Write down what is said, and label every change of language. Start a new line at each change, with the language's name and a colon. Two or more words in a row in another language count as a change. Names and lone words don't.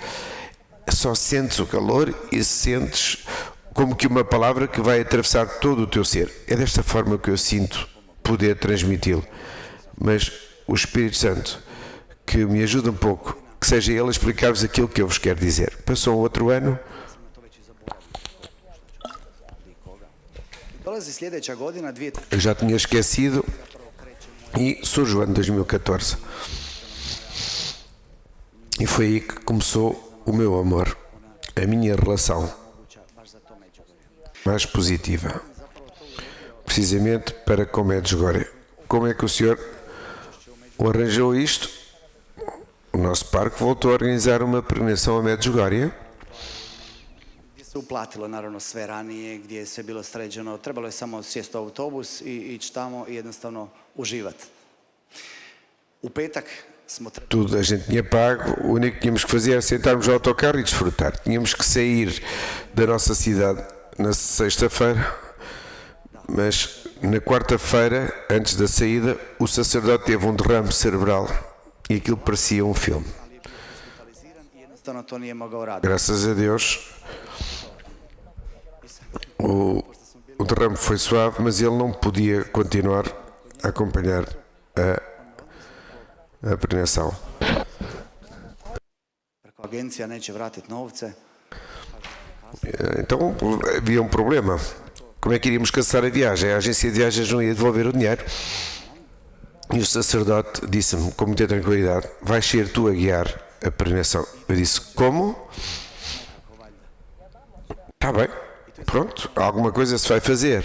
Portuguese: Só sentes o calor e sentes como que uma palavra que vai atravessar todo o teu ser. É desta forma que eu sinto poder transmiti-lo, mas o Espírito Santo que me ajuda um pouco, que seja Ele a explicar-vos aquilo que eu vos quero dizer. Passou um outro ano.
Croatian: Dolazi sljedeća godina, 2000.
Portuguese: Eu já tinha esquecido e surge o ano 2014. E foi aí que começou o meu amor, a minha relação mais positiva, precisamente para com Medjugorje. Como é que o Senhor o arranjou isto? O nosso parque voltou a organizar uma peregrinação a Medjugorje,
Croatian: Gdje se uplatilo naravno sve ranije, gdje je sve bilo sređeno. Trebalo je samo sjesti u autobus i ići tamo i jednostavno uživati. U petak smo trebali...
Portuguese: tudo a gente tinha pago, o único que tínhamos que fazer era sentarmos no autocarro e desfrutar. Tínhamos que sair da nossa cidade na sexta-feira, mas na quarta-feira, antes da saída, o sacerdote teve um derrame cerebral e aquilo parecia um filme.
Croatian: I jednostavno to nije mogao raditi.
Portuguese: Graças a Deus, o derrame foi suave, mas ele não podia continuar a acompanhar a peregrinação.
Croatian: Preko agencija neće vratiti novce.
Portuguese: Então havia um problema. Como é que iríamos cancelar a viagem? A agência de viagens não ia devolver o dinheiro. E o sacerdote disse-me com muita tranquilidade, vais ser tu a guiar a peregrinação. Eu disse, como? Está bem, pronto, alguma coisa se vai fazer.